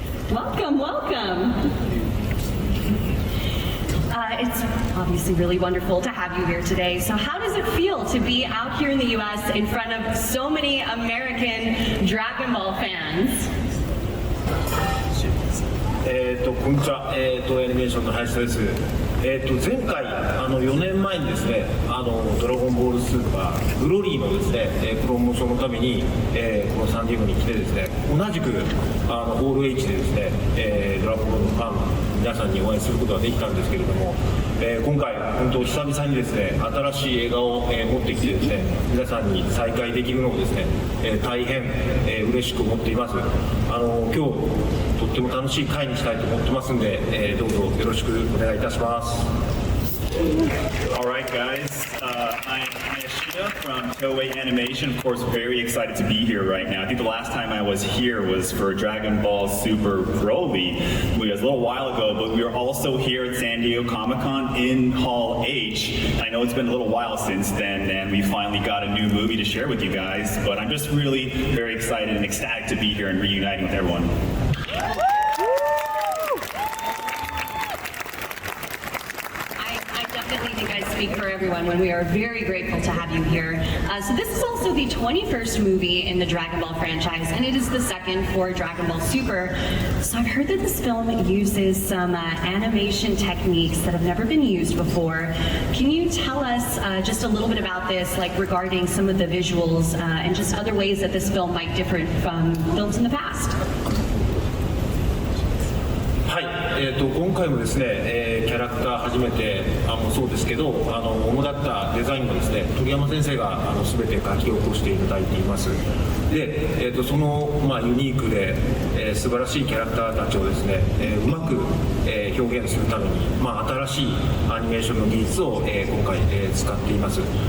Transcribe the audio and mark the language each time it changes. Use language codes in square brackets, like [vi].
[en] Welcome, welcome. It's obviously really wonderful to have you here today. So how does it feel to be out here in the US in front of so many American Dragon Ball fans? [ja] こんにちは、東映アニメーションの林田です。前回4年前にですね、ドラゴンボールスーパーグロリーのですね、プロモーションのために、このサンディエゴに来てですね、同じくホール H でですね、ドラゴンボールのファンの皆さんにお会いすることができたんですけれども、今回本当久々にですね、新しい映画を、持ってきてですね、皆さんに再会できるのをですね、大変、嬉しく思っています。今日とっても楽しい会にしたいと思ってますんで、どうぞよろしくお願いいたします。 [en] All right, guys. I'm Hayashida from Toei Animation. Of course, very excited to be here right now. I think the last time I was here was for Dragon Ball Super Broly. It was a little while ago, but we were also here at San Diego Comic-Con in Hall H. I know it's been a little while since then, and we finally got a new movie to share with you guys, but I'm just really very excited and ecstatic to be here and reuniting with everyone. I think I speak for everyone when we are very grateful to have you here. So this is also the 21st movie in the Dragon Ball franchise, and it is the second for Dragon Ball Super. So I've heard that this film uses some animation techniques that have never been used before. Can you tell us just a little bit about this, like regarding some of the visuals and just other ways that this film might differ from films in the past? [ja] はい、今回もですね、キャラクター初めてもそうですけど、主だったデザインもですね、鳥山先生が全て書き起こしていただいています。で、その、ユニークで、素晴らしいキャラクターたちをですね、うまく、表現するために、新しいアニメーションの技術を、今回、使っています。